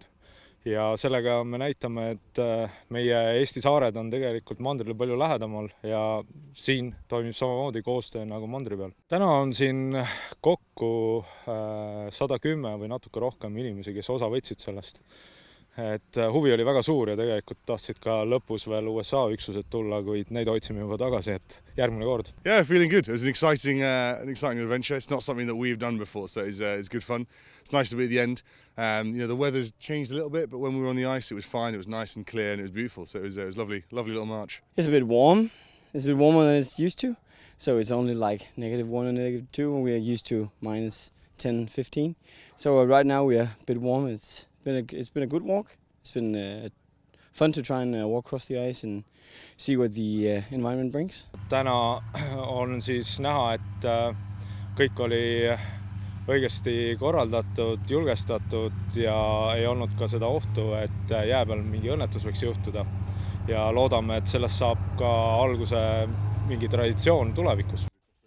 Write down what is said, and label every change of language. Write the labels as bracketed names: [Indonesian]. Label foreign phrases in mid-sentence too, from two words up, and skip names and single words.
[Estonian] Ja sellega me näitame, et meie Eesti saared on tegelikult mandrile palju lähedamal ja siin toimib samamoodi koostöö nagu mandri peal. Täna on siin kokku 110 või natuke rohkem inimesi, kes osa võtsid sellest. Et huvi oli väga suur ja tegelikult tahtsid ka lõpus veel USA üksused tulla, kuid neid hoidsime juba tagasi, et järgmine kord. [English] Yeah, feeling good. It was an exciting adventure. It's not something that we've done before, so it's good fun. It's nice to be at the end. The weather's changed a little bit, but when we were on the ice, it was fine. It was nice and clear, and it was beautiful. So it was lovely little march. It's a bit warm. It's a bit warmer than it's used to. So it's only like -1 and -2, and we are used to -10, 15. So right now we are a bit warm. It's been a good walk. It's been fun to try and walk across the ice and see what the environment brings. [Estonian] Täna on siis näha, et kõik oli õigesti korraldatud, julgestatud ja ei olnud ka seda ohtu, et jää peal mingi õnnetus võiks juhtuda. Ja loodame, et sellest saab ka alguse mingi traditsioon tulevikus.